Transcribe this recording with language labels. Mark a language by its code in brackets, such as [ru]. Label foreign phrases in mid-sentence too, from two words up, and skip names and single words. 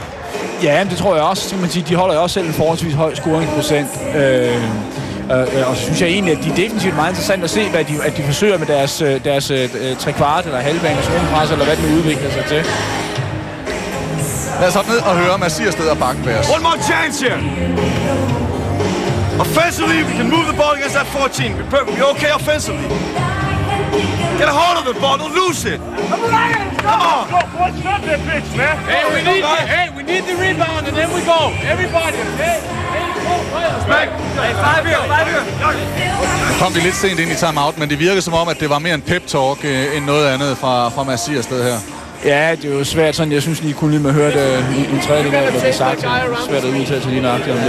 [da] Ja, det tror jeg også. Man sige, de holder jo også selv en forholdsvis høj scoringsprocent. Og så synes jeg egentlig, at de er definitivt meget interessant at se, at de forsøger med deres trekvart eller halvbanes rundpres, eller hvad det udvikler sig til. Lad os hoppe ned og høre Mathias Steder og Bakken Bears. [en] One more chance here. Offensively, we can move the ball against that 14. We're perfect. We're okay offensively. Get a hold of the ball. Don't lose it. Come on. What's up that bitch, man? Hey, we need the rebound and then we go. Everybody, okay? [da] Kom vi lidt sent ind i timeout, men det virker som om, at det var mere en pep-talk end noget andet fra Mathias Sted her. Ja, det er jo svært sådan. Jeg synes lige kun lige, man hørte en tredjedel af, hvad der blev sagt. Det er svært at udtale sig lige nøjagtigt om det.